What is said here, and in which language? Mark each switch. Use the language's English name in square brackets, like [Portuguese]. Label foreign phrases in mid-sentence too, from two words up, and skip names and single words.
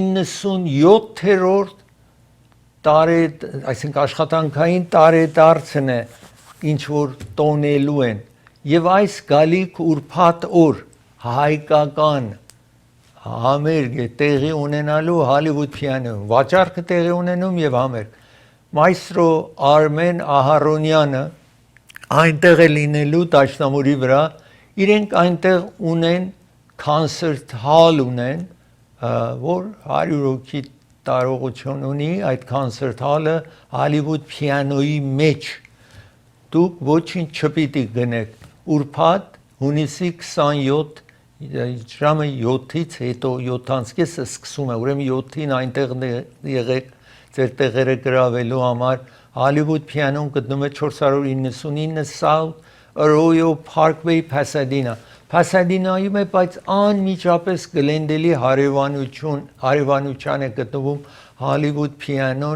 [Armenian] 97-րդ այսինքն աշխատանքային տարեդարձն է, ինչ որ տոնելու են, եւ այս գալիք ուրբաթ օր հայկական համերգ է տեղի ունենալու Hollywood Piano-ում, վաճառքը տեղի ունենում եւ համերգ։ Մայստրո Արմեն Ահարոնյանը այնտեղ է լինելու Դաշնամուրի վրա, իրենք այնտեղ ունեն [English] concert hall [Armenian] ունեն, որ 100 հոգի տարողություն ունի, այդ [English] concert hall- [Armenian] ը Hollywood Piano-ի մեջ։ Դուք ոչինչ չպիտի գնեք։ Ուրբաթ հունիսի 27 ժամը 7-ից հետո 7:30-ը սկսում է, ուրեմն 7-ին այնտեղ եղեք ձեր տեղերը գրավելու համար։ Hollywood Piano-ն գտնում է 499 South Arroyo Parkway, Pasadena։ Pasadena-ում է, բայց անմիջապես Glendale-ի հարևանության է գտնվում Hollywood Piano-ն